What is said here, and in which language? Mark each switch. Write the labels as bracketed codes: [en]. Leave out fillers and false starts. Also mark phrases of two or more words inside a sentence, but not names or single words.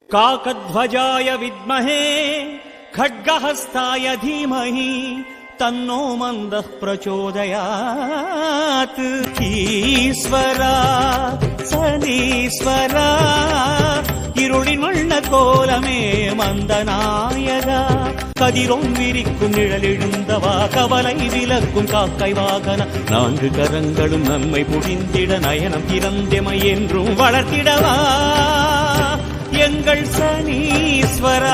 [sa] काकध्वजाय विद्महे खड्गहस्ताय धीमहि तन्नो मन्दः प्रचोदयात्। [ta] ईश्वरा सनीश्वरा இருளின் வண்ண கோலமே மந்தநாயகா, கதிரோன் விரிக்கும் நிழலெழுந்தவா, கவலை விலக்கும் காக்கை வாகன, நான்கு கரங்களும் நன்மை புரிந்திட நயனம் திறந்தெமை என்றும் வளர்த்திடவா எங்கள் சனீஸ்வரா.